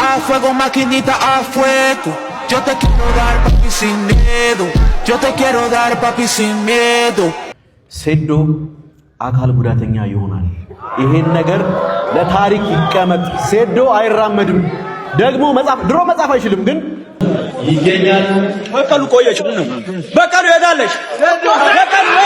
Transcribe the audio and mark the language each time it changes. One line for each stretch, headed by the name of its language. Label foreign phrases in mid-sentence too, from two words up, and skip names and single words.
Spanish: fuego, maquinita a fuego. Yo te quiero dar papi sin miedo. Yo te quiero dar papi sin miedo.
Amharic: ሴዶ አካል ጉዳተኛ ይሆናል። ይሄን ነገር ለታሪክ ይቀመጥ። ሴዶ አይራመድም። ደግሞ ድሮ መጻፍ አይችልም ግን ይገኛል። በቀሉ ቆየች ነው በቀሉ ሄዳለች። በቀሉ